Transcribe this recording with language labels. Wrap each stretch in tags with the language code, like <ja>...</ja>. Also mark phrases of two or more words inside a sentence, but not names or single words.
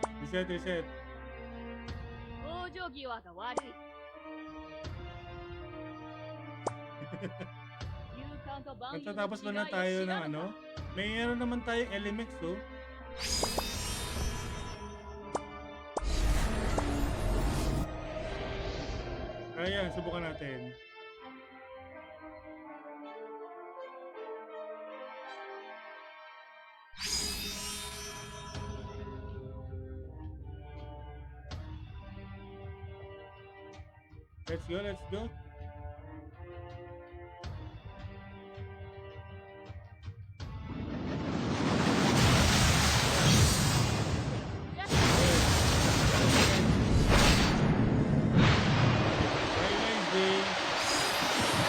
<en>Reset, reset.</en> <ja>往生際が悪い。勇敢と万有の</ja> <tl>Natatapos ba</tl> <ja>違い</ja> <tl>na</tl> <ja>を</ja> <tl>tayo</tl> <ja>知</ja> <tl>ng</tl> <ja>らぬ</ja> <tl>ano?</tl> <ja>か。</ja> <tl>May ano naman tayo elements, oh. Ayan, subukan natin.</tl> <en>Let's go, let's go. Very nice day.</en>